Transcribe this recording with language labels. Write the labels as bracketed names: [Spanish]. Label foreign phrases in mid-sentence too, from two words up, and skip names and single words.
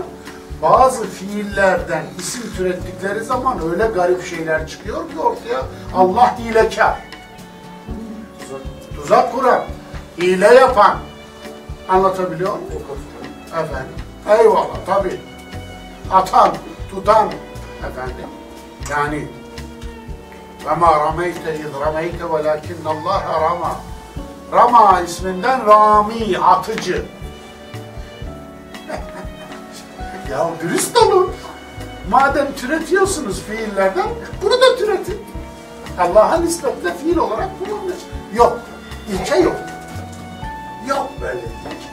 [Turkish] Bazı fiillerden isim türettikleri zaman öyle garip şeyler çıkıyor ki ortaya Allah hilekar. Tuzak kuran, hile yapan. Anlatabiliyor muyum? Efendim. Eyvallah tabii. Atan, tutan efendim. [Arabic] Yani وَمَا رَمَيْتَ اِذْ رَمَيْتَ وَلَكِنَّ اللّٰهَ رَمَى. [Turkish] Rama isminden Rami, atıcı. Ya dürüst olun. Madem türetiyorsunuz fiillerden, bunu da türetin. Allah'a nispetle fiil olarak kullanılır. Yok. İlke yok. Yok böyle ilke.